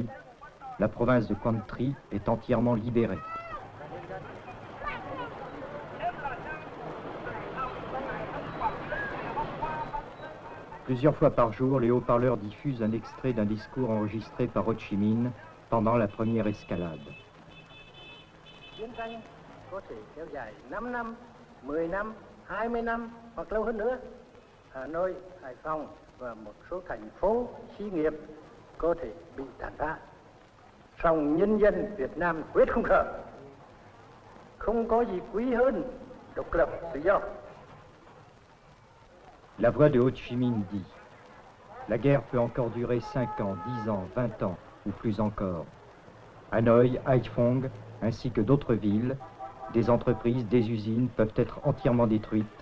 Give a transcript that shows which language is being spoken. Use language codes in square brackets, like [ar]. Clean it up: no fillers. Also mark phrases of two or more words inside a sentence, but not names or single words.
[fr] La province de Quang Tri est entièrement libérée. Plusieurs fois par jour, les haut-parleurs diffusent un extrait d'un discours enregistré par Ho Chi Minh pendant la première escalade. [vi] Chiến tranh có thể kéo dài 5 năm, 10 năm, 20 năm hoặc lâu hơn nữa. Hà Nội, Hải Phòng và một số thành phố, xí nghiệp có thể bị tàn phá. Song nhân dân Việt Nam quyết không sợ. Không có gì quý hơn độc lập tự do. [fr] La voix de Ho Chi Minh dit « La guerre peut encore durer 5 ans, 10 ans, 20 ans, ou plus encore. Hanoï, Haiphong, ainsi que d'autres villes, des entreprises, des usines peuvent être entièrement détruites.